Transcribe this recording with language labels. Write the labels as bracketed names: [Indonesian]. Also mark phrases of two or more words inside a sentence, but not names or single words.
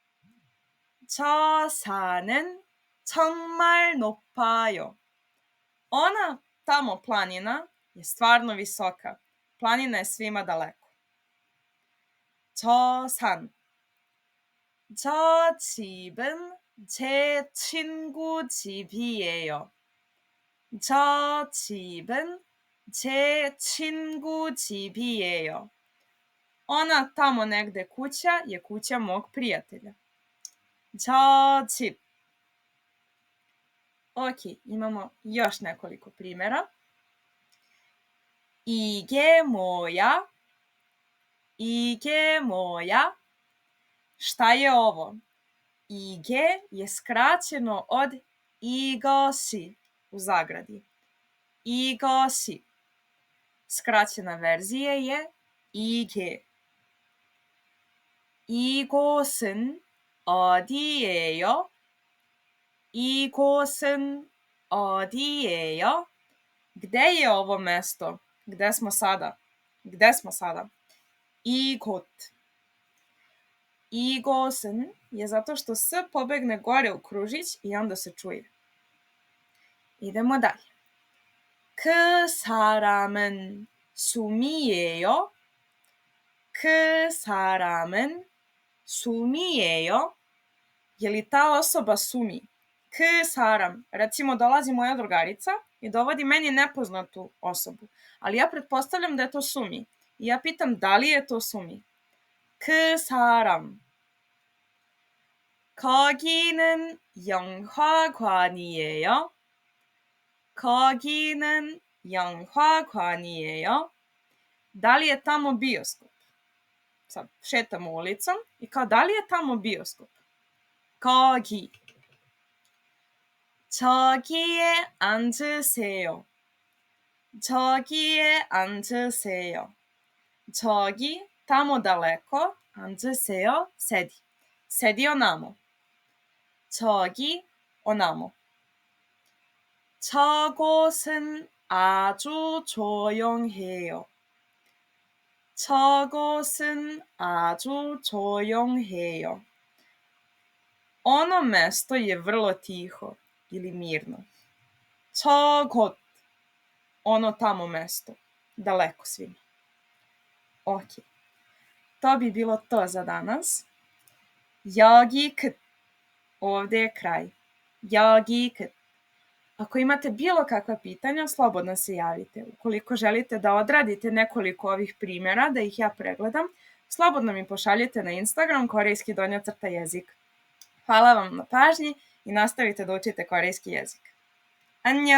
[Korean] 저 산은 정말 높아요. [Serbian] Ona tamo planina je stvarno visoka. Planina je svima daleko. [Korean] 저 산. 저 집은 제 친구 집이에요. 저 집은 제 친구 집이에요. [Serbian] Ona tamo negde kuća je kuća mog prijatelja. [Korean] 저 집. [Serbian] Ok, imamo još nekoliko primjera. [Korean] 이게 뭐야? 이게 뭐야? [Serbian] Šta je ovo? 이게 je skraćeno od 이것이 u zagradi. 이것이. Skraćena verzija je 이게. [Korean] 이곳은 어디예요? 이곳은 어디예요? [Serbian] Gde je ovo mesto? Gde smo sada? Gde smo sada? [Korean] 이곳. [Serbian] 이곳은 je zato što s pobegne gore u kružić i onda se čuje. Idemo dalje. [Korean] 그 사람은 수미예요? 그 사람은 수미예요? [Serbian] Je li ta osoba sumi? 그 사람. Recimo, dolazi moja drugarica i dovodi meni nepoznatu osobu. Ali ja pretpostavljam da je to sumi. I ja pitam da li je to sumi. [Korean] 그 사람. 거기는 영화관이에요? 거기는 영화관이에요? [Serbian] Da li je tamo bioskop? Sad šetamo ulicom i kao da li je tamo bioskop? [Korean] 거기. 저기에 앉으세요. 저기에 앉으세요. 저기, [Serbian] tamo daleko, 앉으세요, sedi. Sedi onamo. [Korean] 저기, onamo. 저곳은 아주 조용해요. 저곳은 아주 조용해요. [Serbian] Ono mesto je vrlo tiho ili mirno. 저곳, ono tamo mesto, daleko svima. Ok, to bi bilo to za danas. [Korean] 여기 끝, [Serbian] ovdje je kraj. [Korean] 여기끝. [Serbian] Ako imate bilo kakva pitanja, slobodno se javite. Ukoliko želite da odradite nekoliko ovih primjera, da ih ja pregledam, slobodno mi pošaljite na Instagram korejski_jezik. Hvala vam na pažnji i nastavite da učite korejski jezik.